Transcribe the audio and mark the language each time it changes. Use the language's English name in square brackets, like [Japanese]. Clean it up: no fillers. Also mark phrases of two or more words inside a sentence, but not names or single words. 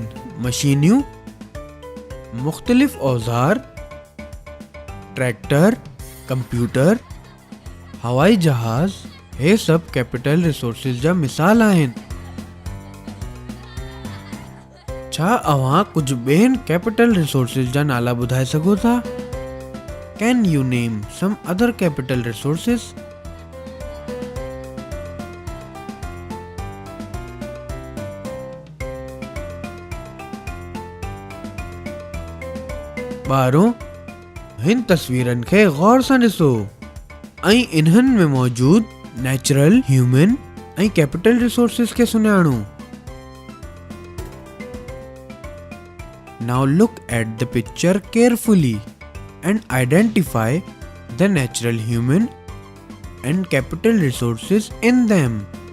[Sindhi] मशीनियूं, मुख़्तलिफ़ औज़ार, ट्रैक्टर, कंप्यूटर, हवाई जहाज़, हे सभु [English] capital resources [Sindhi] जा मिसाल आहिनि। छा अव्हां कुझु ॿियनि [English] capital resources [Sindhi] जा नाला ॿुधाए सघो था? [English] Can you name some other capital resources? [Sindhi] ॿारो हिन तस्वीरनि खे गौर सां ॾिसो ऐं इन्हनि में मौजूद [English] natural, human [Sindhi] ऐं [English] capital resources [Sindhi] खे सुञाणो। [English] Now look at the picture carefully and identify the natural, human and capital resources in them.